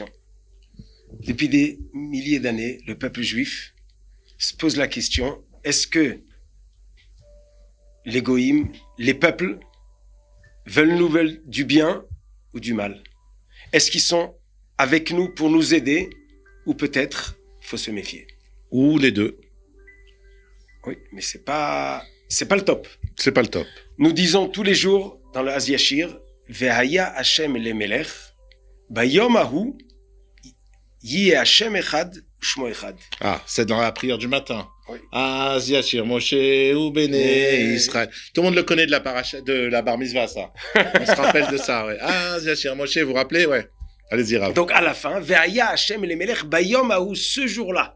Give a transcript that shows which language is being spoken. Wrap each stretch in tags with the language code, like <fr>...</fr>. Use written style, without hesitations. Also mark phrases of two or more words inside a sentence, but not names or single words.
<fr>Depuis des milliers d'années, le peuple juif se pose la question, est-ce que les goïms, les peuples, veulent du bien ou du mal? Est-ce qu'ils sont avec nous pour nous aider ou peut-être faut se méfier? Ou les 2. Oui, mais c'est pas le top. C'est pas le top. Nous disons tous les jours dans le Az Yashir,</fr> <he>והיה השם למלך ביום ההוא יהיה השם אחד ושמו אחד.</he> <fr>Ah, c'est dans la prière du matin. Oui.</fr> <he>אז ישיר משה ובני ישראל.</he> <fr>Tout le monde le connaît de la bar mitzvah, ça. On se rappelle de ça, ouais.</fr> <he>אז ישיר משה,</he> <fr>vous vous rappelez, ouais. Allez-y, Rav. Donc à la fin,</fr> <he>והיה השם למלך ביום ההוא,</he> <fr>ce jour-là.</fr>